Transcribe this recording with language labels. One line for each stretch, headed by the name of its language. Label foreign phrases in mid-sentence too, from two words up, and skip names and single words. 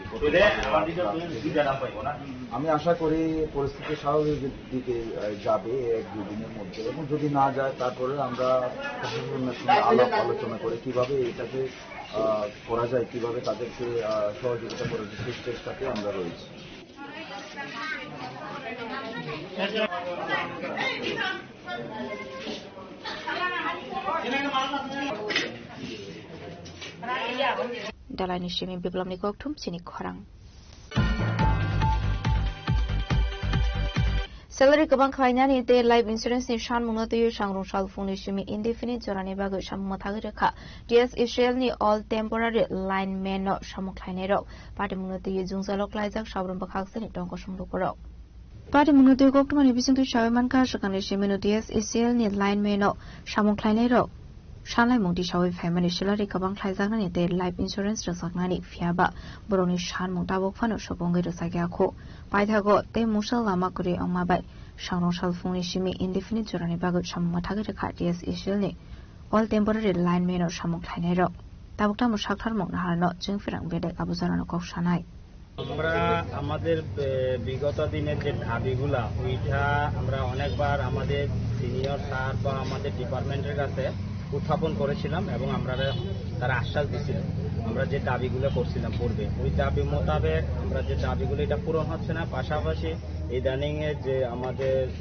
Bangla: আমি আশা করি পরিস্থিতি স্বাভাবিকের দিকে যাবে 1-2 দিনের মধ্যে, এবং যদি না যায় তারপরে আমরা প্রশাসনের সঙ্গে আলাপ আলোচনা করে কিভাবে এটাকে করা যায়, কিভাবে তাদেরকে সহযোগিতা করা যায় সেই চেষ্টাতে আমরা রয়েছি।
Kok Borok: Dalai Nishimi Biblom ni Koktum Sini Korang. Salary kabang khayna ni te
English: life insurance
Kok Borok: ni shan mungna te shangrong shal phone Nishimi indefinite jorani bago shamma thagrekha DS Israel ni
English: all temporary lineman
Kok Borok: no shamuk khaine ro party mungna te jungsalok laijak sabron bakhak seni tongko sumlu korok. Party mungna te koktum ni bising tu shaweman ka shakan Nishimi no DS Israel ni lineman no shamuk khaine ro Shanlai Mungti Shawi
English: family salary
Kok Borok: kabang khaizakna ni te
English: life insurance
Kok Borok: rasakna ni fiaba boroni shan mungta bokfano shobongi rasakya kho paithago te musal lama kuri angma bai shangrong shal phone shimi indefinite jorani bago shamma thage rekha DS Israel ni
English: all temporary lineman
Kok Borok: no shamuk khainai ro tabukta musakthar mungna harno jingfirang bede abuzarano kok shanai
Bangla: আমরা আমাদের বিগত দিনের যে দাবিগুলা ওইটা আমরা অনেকবার আমাদের সিনিয়র স্যার বা আমাদের ডিপার্টমেন্টের কাছে উত্থাপন করেছিলাম এবং আমরা তারা আশ্বাস দিয়েছিল আমরা যে দাবিগুলো করছিলাম পূর্বে ওই দাবি মোতাবেক আমরা যে দাবিগুলো এটা পূরণ হচ্ছে না, পাশাপাশি ইদানিং এর যে আমাদের